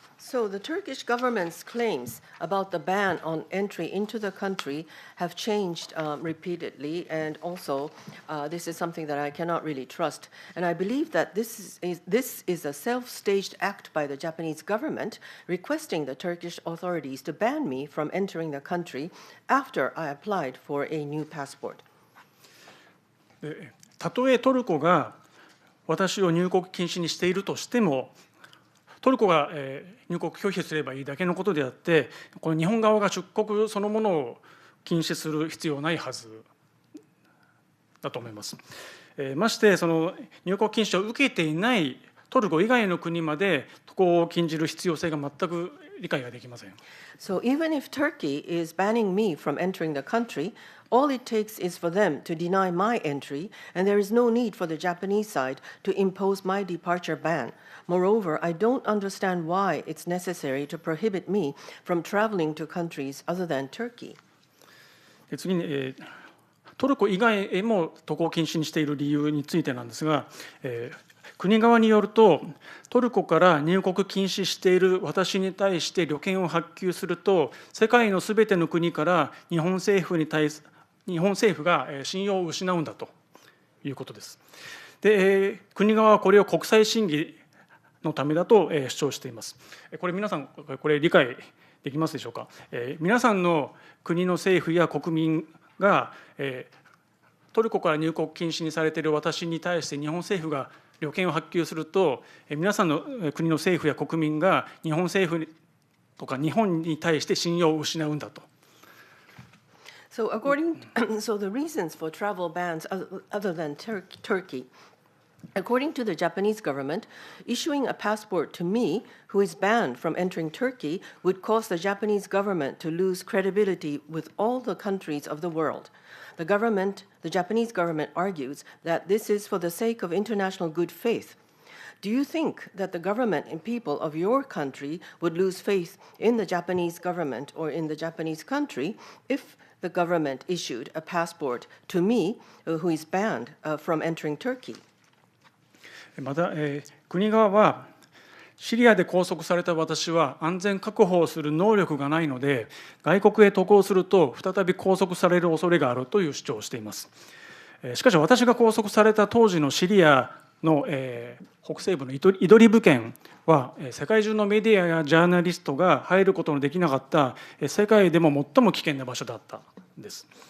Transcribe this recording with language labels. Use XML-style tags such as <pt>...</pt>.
<en>So the Turkish government's claims about the ban on entry into the country have changed repeatedly, and also this is something that I cannot really trust. And I believe that this is a self-staged act by the Japanese government requesting the Turkish authorities to ban me from entering the country after I applied for a new passport.</en> <ja>たとえトルコが私を入国禁止にしているとしても、トルコが入国拒否すればいいだけのことであって、この日本側が出国そのものを禁止する必要はないはずだと思います。ましてその入国禁止を受けていないトルコ以外の国まで渡航を禁じる必要性が全く理解ができません。</ja> <en>So even if Turkey is banning me from entering the country, all it takes is for them to deny my entry, and there is no need for the Japanese side to impose my departure ban. Moreover, I don't understand why it's necessary to prohibit me from traveling to countries other than Turkey.</en> <ja>次に、トルコ以外へも渡航禁止にしている理由についてなんですが、国側によると、トルコから入国禁止している私に対して旅券を発給すると、世界のすべての国から日本政府が信用を失うんだということです。で、国側はこれを国際審議のためだと主張しています。これ皆さん、これ理解できますでしょうか。皆さんの国の政府や国民がトルコから入国禁止にされている私に対して日本政府が旅券を発給すると、皆さんの国の政府や国民が日本政府とか日本に対して信用を失うんだと。</ja> <en>So the reasons for travel bans other than Turkey. According to the Japanese government, issuing a passport to me, who is banned from entering Turkey, would cause the Japanese government to lose credibility with all the countries of the world. The Japanese government argues that this is for the sake of international good faith. Do you think that the government and people of your country would lose faith in the Japanese government or in the Japanese country if the government issued a passport to me, who is banned from entering Turkey?</en> <ja>また、国側はシリアで拘束された私は安全確保をする能力がないので、外国へ渡航すると再び拘束される恐れがあるという主張をしています。しかし私が拘束された当時のシリアの北西部のイドリブ県は世界中のメディアやジャーナリストが入ることのできなかった世界でも最も危険な場所だったんです。</ja>